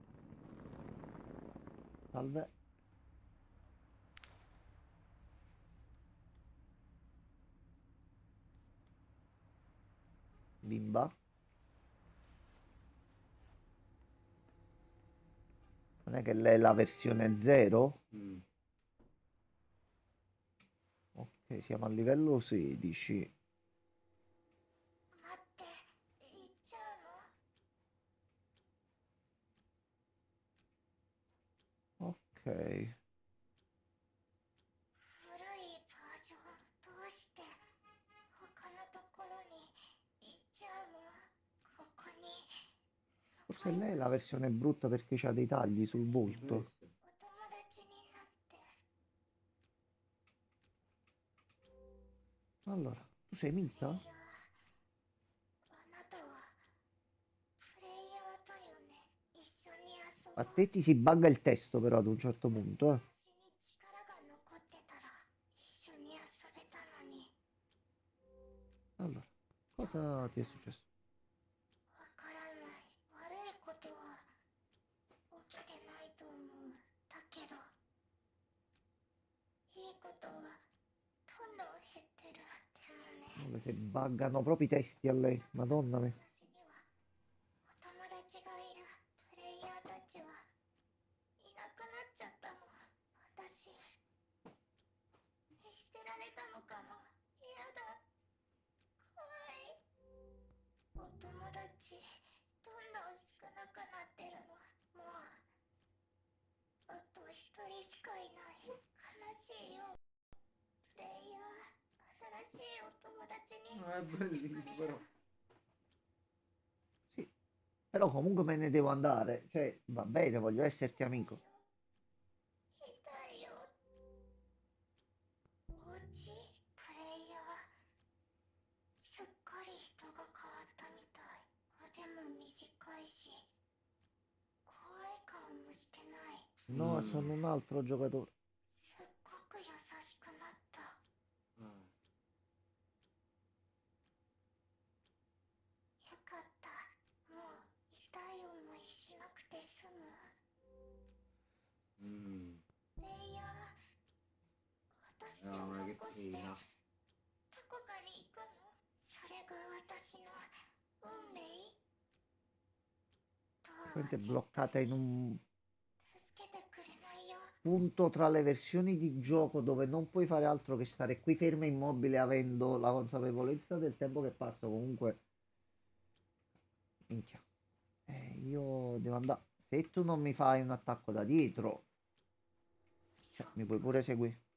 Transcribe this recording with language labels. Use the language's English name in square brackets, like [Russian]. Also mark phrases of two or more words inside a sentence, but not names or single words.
[Italian] Salve. Bimba. Non è che lei è la versione 0? Mm. Ok, siamo a livello 16. [Japanese] 待って行っちゃうの [Italian] Ok. [Japanese] 古いバージョンどうして他のところに行っちゃうのここに [Italian] Forse lei è la versione brutta perché c'ha dei tagli sul volto. [Japanese] お友達になって [Italian] Allora, tu sei [Japanese] プレイ [Italian] Mita? [Japanese] ヤーあなたはプレイヤーだよね一緒に遊ぼ [Italian] A [Japanese] う [Italian] te ti si bugga il testo però ad un certo punto, [Japanese] 私に力が残ってたら一緒に遊べたのに [Italian] Allora, cosa ti è successo? [Japanese] わからない悪いことは起きてないと思うだけどいいことはどんどん減ってるでもね [Italian] Come se buggano proprio i testi a lei, madonna mia. [Japanese] 私にはお友達がいるプレイヤーたちはいなくなっちゃったの私見捨てられたのかも嫌だ怖いお友達どんどん少なくなってるのもうあと一人しかいない悲しいよプレイヤー新しいお友達に [Italian] No, è bellissimo, però. Sì, però comunque me ne devo andare. Cioè, va bene, voglio esserti amico. [Japanese] 痛いよおうちプレイヤーすっかり人が変わったみたい腕も短いし怖い顔もしてない [Italian] No, sono un altro giocatore. [Japanese] すっごく優しくなった [Italian] Ah. [Japanese] よかったもう痛い思いしなくて済む Mm. プレイヤー私を [Italian] No, ma che [Japanese] 残して [Italian] pena. [Japanese] どこかに行くのそれが私の運命ドアは [Italian] Praticamente è [Japanese] 絶 [Italian] bloccata [Japanese] 対 [Italian] in [Japanese] に [Italian] un... [Japanese] 助けてくれないよ [Italian] punto tra le versioni di gioco dove non puoi fare altro che stare qui fermo e immobile avendo la consapevolezza del tempo che passa comunque. Minchia. Io devo andare. Se tu non mi fai un attacco da dietro, cioè, mi puoi pure seguire.